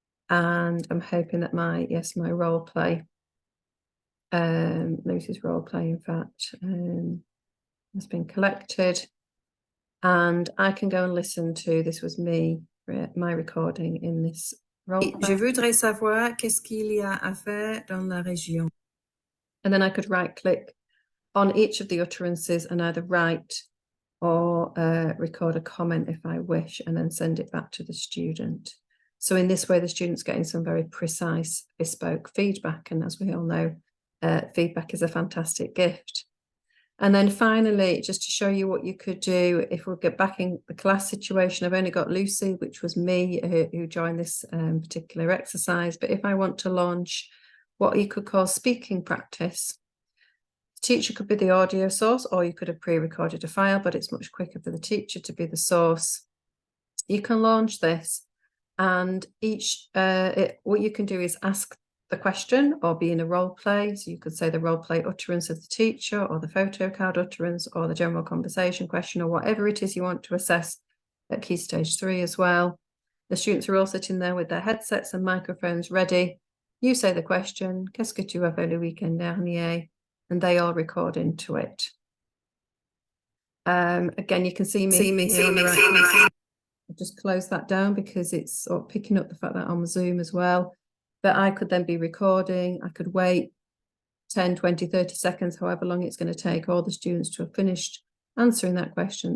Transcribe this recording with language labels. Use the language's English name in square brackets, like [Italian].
[English] And I'm hoping that my role play, Lucy's role play, in fact, has been collected. And I can go and listen to, this was me, my recording in this role play. [French] Je voudrais savoir qu'est-ce qu'il y a à faire dans la région. [English] And then I could right click on each of the utterances and either write or record a comment if I wish, and then send it back to the student. So in this way, the student's getting some very precise, bespoke feedback. And as we all know, feedback is a fantastic gift. And then finally, just to show you what you could do if we get back in the class situation, I've only got Lucy, which was me, who joined this particular exercise. But if I want to launch what you could call speaking practice, the teacher could be the audio source, or you could have pre-recorded a file, but it's much quicker for the teacher to be the source. You can launch this, and what you can do is ask the question or be in a role play. So you could say the role play utterance of the teacher, or the photo card utterance, or the general conversation question, or whatever it is you want to assess at Key Stage 3 as well. The students are all sitting there with their headsets and microphones ready. You say the question, [French] qu'est-ce que tu as fait le week-end dernier? [English] And they all record into it. Again, you can see me. I'll just close that down because it's sort of picking up the fact that I'm on Zoom as well. But I could then be recording. I could wait 10, 20, 30 seconds, however long it's going to take all the students to have finished answering that question.